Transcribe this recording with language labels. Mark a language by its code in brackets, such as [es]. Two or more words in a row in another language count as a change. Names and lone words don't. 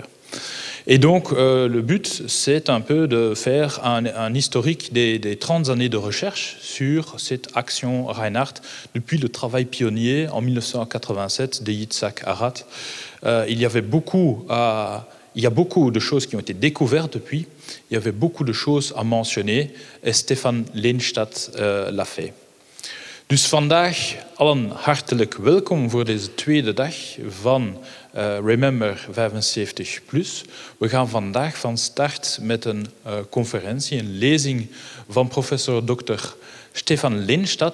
[fr] Et donc, le but, c'est un peu de faire un historique des 30 années de recherche sur cette action Reinhardt, depuis le travail pionnier en 1987 de Yitzhak Arad. Il y a beaucoup de choses qui ont été découvertes depuis, il y avait beaucoup de choses à mentionner, et Stephan Lehnstaedt l'a fait. [nl] Dus vandaag allen hartelijk welkom voor deze tweede dag van Remember 75+. We gaan vandaag van start met een conferentie, een lezing van professor Dr Stephan Lehnstaedt.